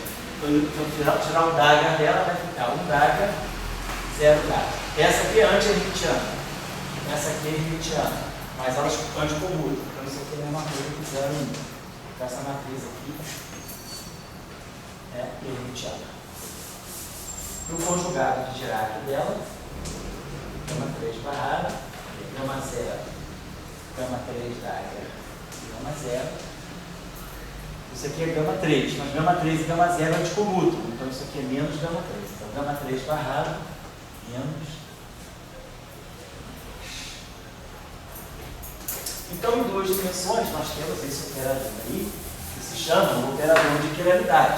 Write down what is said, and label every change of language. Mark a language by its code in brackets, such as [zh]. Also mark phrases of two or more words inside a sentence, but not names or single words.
[pt] Então, tirar o Dagger dela, vai ficar 1 Dagger, 0 Dagger. Essa aqui é anti-hermitiana, essa aqui é hermitiana, mas elas anticomutam. Então, isso aqui é a mesma coisa que 0 e 1. Então, essa matriz aqui é hermitiana. E o conjugado de Dirac dela, gama 3 barrada, gama 0, gama 3 Dagger, gama 0. Isso aqui é gama 3, mas gama 3 e gama 0 anticomutam. Então isso aqui é menos gama 3. Então gama 3 barrado, menos. Então em duas dimensões nós temos esse operador aí, que se chama o operador de quiralidade.